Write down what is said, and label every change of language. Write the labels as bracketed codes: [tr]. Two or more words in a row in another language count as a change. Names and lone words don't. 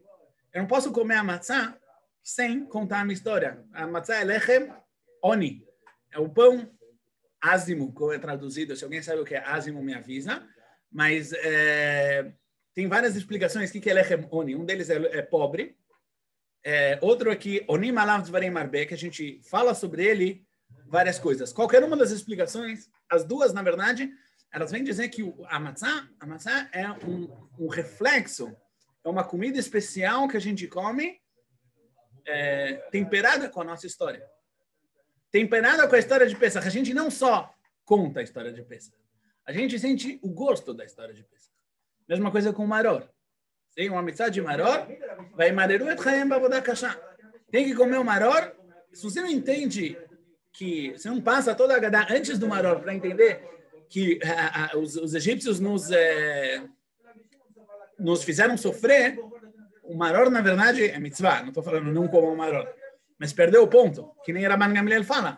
[pt] Eu não posso comer a matzá sem contar a minha história. A matzá é [he] לחם עוני. [pt] É o pão ázimo, como é traduzido. Se alguém sabe o que é ázimo, me avisa. Mas tem várias explicações do que é [he] לחם עוני. [pt] Um deles é pobre. Outro aqui, [he] עונים עליו דברים הרבה, [pt] que a gente fala sobre ele várias coisas. Qualquer uma das explicações, as duas, na verdade, elas vêm dizer que a matzá é um reflexo, é uma comida especial que a gente come temperada com a nossa história. Temperada com a história de Pesach. A gente não só conta a história de Pesach, a gente sente o gosto da história de Pesach. Mesma coisa com o maror. Tem uma mitzvah de maror, [he] וימררו את חייהם בעבודה קשה. [pt] Tem que comer o maror. Se você não entende que você não passa toda a Agadá antes do maror para entender que os egípcios nos fizeram sofrer, o maror, na verdade, é mitzvah. Não estou falando não comam o maror. Mas perdeu o ponto, que nem Rabban Gamliel fala.